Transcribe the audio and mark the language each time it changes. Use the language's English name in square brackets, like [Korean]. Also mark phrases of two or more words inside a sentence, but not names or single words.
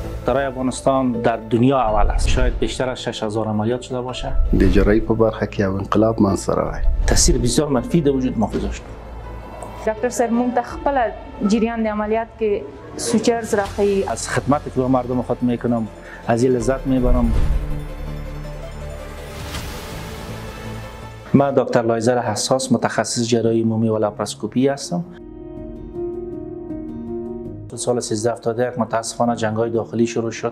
[Persian] دکترای افغانستان در دنیا اول است. شاید بیشتر از 6000 عملیات شده باشه. [Pashto] د جراحی په برخه کې یو انقلاب منځ ته راغی. [Persian] تاثیر بسیار منفی در وجود ما گذاشت. [Pashto] ډاکټر صاحب مونږ ته خپل جریان د عملیات کې سوچرز راخی. [Persian] از خدمتی که به مردم خود میکنم از این لذت میبرم. من دکتر لایزر حساس، متخصص جراحی عمومی و لاپاراسکوپی هستم. سال 1371 متاسفانه جنگ‌های داخلی شروع شد.